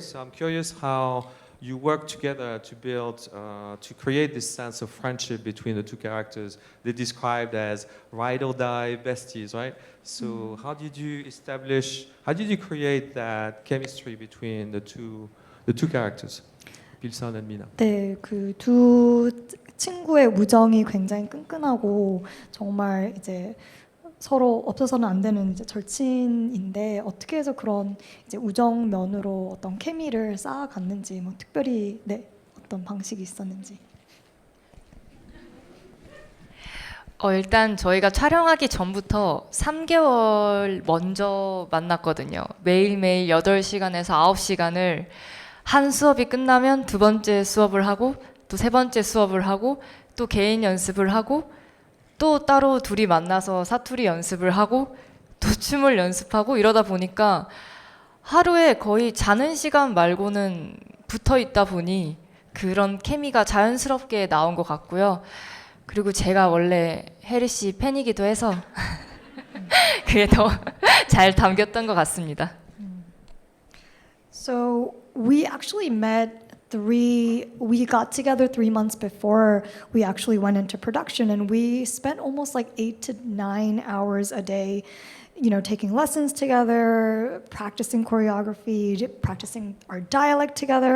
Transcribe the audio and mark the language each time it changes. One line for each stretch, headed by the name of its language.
English: So I'm curious how you work together to build, to create this sense of friendship between the two characters. They're described as ride or die besties, right? So how did you create that chemistry between the two characters, Bilsan and Mina?
Korean: 네, 그 두 친구의 우정이 굉장히 끈끈하고 정말 이제 서로 없어서는 안 되는 이제 절친인데 어떻게 해서 그런 이제 우정 면으로 어떤 케미를 쌓아갔는지 뭐 특별히 네 어떤 방식이 있었는지. 일단 저희가 촬영하기 전부터 3개월 먼저 만났거든요. 매일매일 8시간에서 9시간을 한 수업이 끝나면 두 번째 수업을 하고 또 세 번째 수업을 하고 또 개인 연습을 하고 또 따로 둘이 만나서 사투리 연습을 하고 또 춤을 연습하고 이러다 보니까 하루에 거의 자는 시간 말고는 붙어 있다 보니 그런 케미가 자연스럽게 나온 것 같고요. 그리고 제가 원래 혜리 씨 팬이기도 해서 그게 더 잘 담겼던 것 같습니다.
English: So we actually we got together 3 months before we actually went into production, and we spent almost like 8 to 9 hours a day, you know, taking lessons together, practicing choreography, practicing our dialect together.